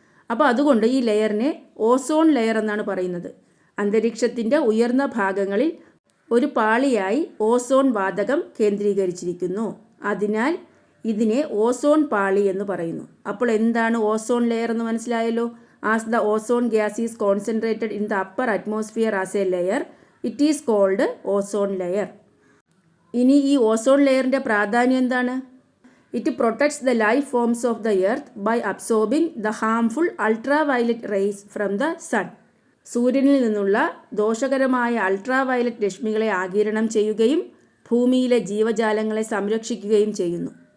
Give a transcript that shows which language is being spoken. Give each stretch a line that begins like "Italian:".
Malayalam: അപ്പോൾ അതുകൊണ്ട് ഈ ലെയറിനെ ഓസോൺ ലെയർ എന്നാണ് പറയുന്നത്. അന്തരീക്ഷത്തിൻ്റെ ഉയർന്ന ഭാഗങ്ങളിൽ ഒരു പാളിയായി ഓസോൺ വാതകം കേന്ദ്രീകരിച്ചിരിക്കുന്നു. അതിനാൽ ഇതിനെ ഓസോൺ പാളി എന്ന് പറയുന്നു. അപ്പോൾ എന്താണ് ഓസോൺ ലെയർ എന്ന് മനസ്സിലായല്ലോ.
English: As the ozone gas is concentrated in the upper atmosphere as a layer, it is called ozone layer.
Malayalam: ഇനി ഈ ഓസോൺ ലെയറിൻ്റെ പ്രാധാന്യം എന്താണ്?
English: It protects the life forms of the earth by absorbing the harmful ultraviolet rays from the sun.
Malayalam: സൂര്യനിൽ നിന്നുള്ള ദോഷകരമായ ultraviolet രശ്മികളെ ആഗിരണം ചെയ്യുകയും ഭൂമിയിലെ ജീവജാലങ്ങളെ സംരക്ഷിക്കുകയും ചെയ്യുന്നു.